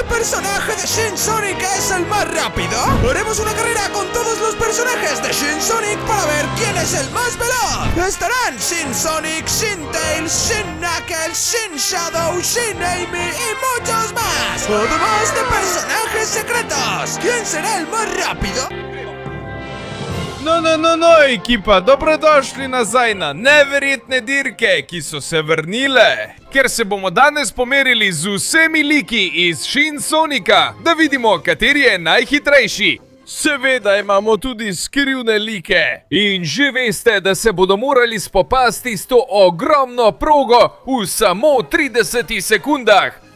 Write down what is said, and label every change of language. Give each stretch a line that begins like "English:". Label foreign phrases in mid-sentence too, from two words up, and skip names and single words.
Spanish: personaje de Shin Sonic es el más rápido? Haremos una carrera con todos los personajes de Shin Sonic para ver quién es el más veloz. Estarán Shin Sonic, Shin Tails, Shin Knuckles, Shin Shadow, Shin Amy y muchos más. Además de personajes secretos. ¿Quién será el más rápido?
Slovenian: No, ekipa, dobrodošli nazaj na neverjetne dirke, ki so se vrnile. Ker se bomo danes pomerili z vsemi liki iz Shin Sonika, da vidimo, kateri je najhitrejši. Seveda imamo tudi skrivne like. In že veste, da se bodo morali spopasti s to ogromno progo v samo 30 sekundah.